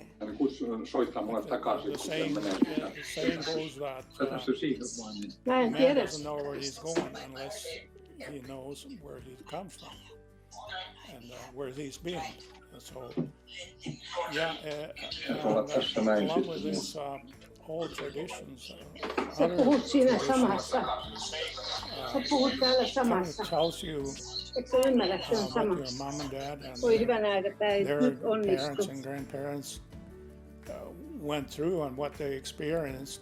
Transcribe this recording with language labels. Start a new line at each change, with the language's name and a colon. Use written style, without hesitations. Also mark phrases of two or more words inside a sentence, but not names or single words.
English: The same goes that man doesn't know where he's going unless he knows where he comes from and where he's been. So, along with this old traditions,
Finnish: Sä puhut siinä samassa. Sä puhut täällä samassa.
English: tells you
Finnish: Etkö ymmärrä, se on
English: what
Finnish: sama.
English: your mom and dad and
Finnish: Voi hyvä nähdä, että ei
English: their
Finnish: nyt onnistu.
English: parents and grandparents went through and what they experienced.